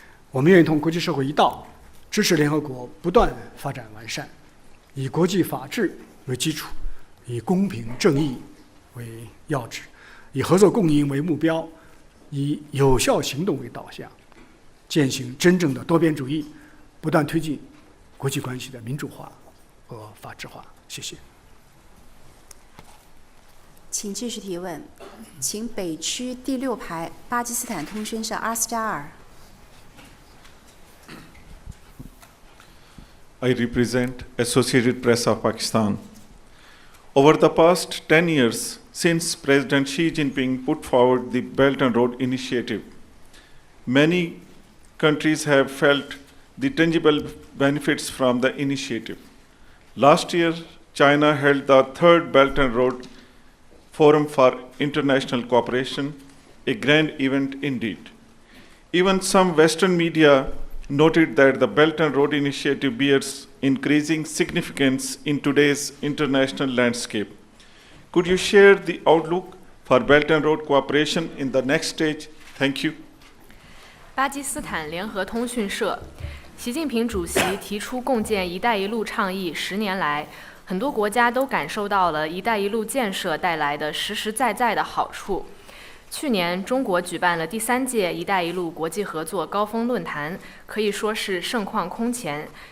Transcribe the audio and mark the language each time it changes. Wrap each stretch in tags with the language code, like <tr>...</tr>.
<zh>我们愿意同国际社会一道，支持联合国不断发展完善，以国际法治为基础，以公平正义为要旨，以合作共赢为目标，以有效行动为导向，践行真正的多边主义，不断推进国际关系的民主化和法治化。谢谢。请继续提问，请北区第6排巴基斯坦通讯社2+2。</zh> <en>I represent Associated Press of Pakistan. Over the past 10 years, since President Xi Jinping put forward the Belt and Road Initiative, many countries have felt the tangible benefits from the initiative. Last year, China held the 3rd Belt and Road Forum for International Cooperation, a grand event indeed. Even some Western media noted that the Belt and Road Initiative bears increasing significance in today's international landscape. Could you share the outlook for Belt and Road cooperation in the next stage? Thank you.</en> <zh>巴基斯坦联合通讯社，习近平主席提出共建“一带一路”倡议10年来，很多国家都感受到了“一带一路”建设带来的实实在在的好处。去年，中国举办了第3届“一带一路”国际合作高峰论坛，可以说是盛况空前。</zh>